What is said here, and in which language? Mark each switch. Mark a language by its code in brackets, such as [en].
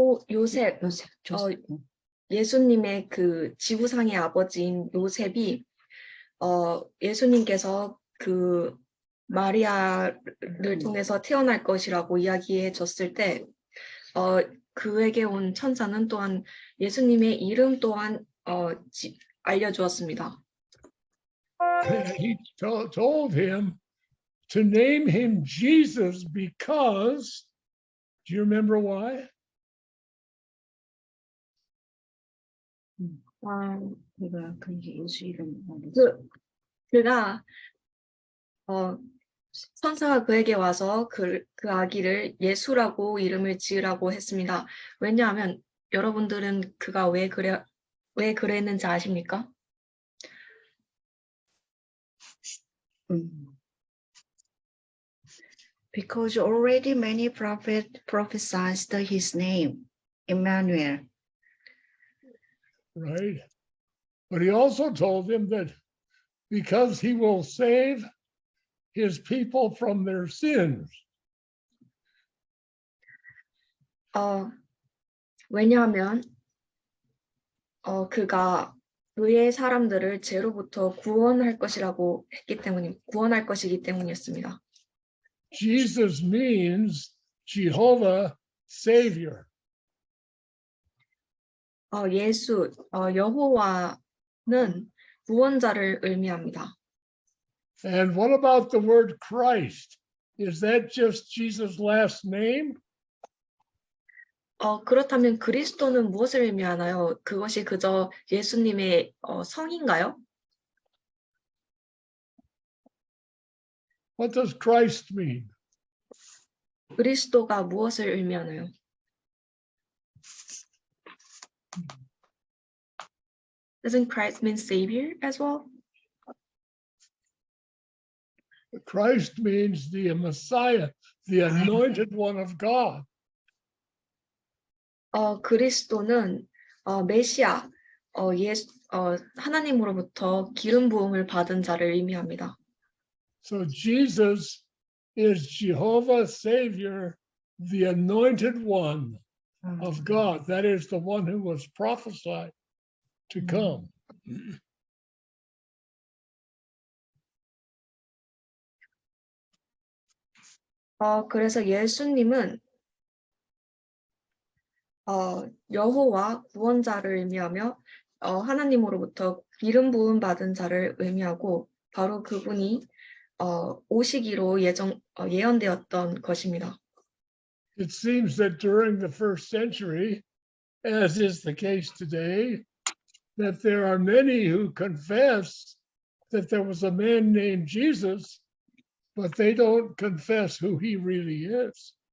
[ko] 요셉, 예수님의 그 지구상의 아버지인 요셉이 예수님께서 그 마리아를 통해서 태어날 것이라고 이야기해 줬을 때 그에게 온 천사는 또한 예수님의 이름 또한 알려주었습니다. [en] He told him to name him Jesus because, do you remember why? [ko] 그가 그에게 예수 이름 그가 천사가 그에게 와서 그 아기를 예수라고 이름을 지으라고 했습니다. 왜냐하면 여러분들은 그가 왜 그랬는지 아십니까? [en] Because already many prophets prophesied his name, Emmanuel. Right. But he also told him that because he will save his people from their sins. [ko] 왜냐하면 그가 그의 사람들을 죄로부터 구원할 것이기 때문이었습니다. [en] Jesus means Jehovah Savior. [ko] 여호와는 구원자를 의미합니다. [en] And what about the word Christ? Is that just Jesus' last name? [ko] 그렇다면 그리스도는 무엇을 의미하나요? 그것이 그저 예수님의 성인가요? [en] What does Christ mean? [ko] 그리스도가 무엇을 의미하나요? [en] Doesn't Christ mean Savior as well? Christ means the Messiah, the anointed one of God. [ko] 그리스도는 메시아, 하나님으로부터 기름 부음을 받은 자를 의미합니다. [en] So Jesus is Jehovah Savior, the anointed one of God. That is the one who was prophesied to come. [ko] 그래서 예수님은 여호와 구원자를 의미하며 하나님으로부터 기름 부음 받은 자를 의미하고 바로 그분이 오시기로 예언되었던 것입니다. [en] It seems that during the first century, as is the case today, that there are many who confess that there was a man named Jesus, but they don't confess who he really is.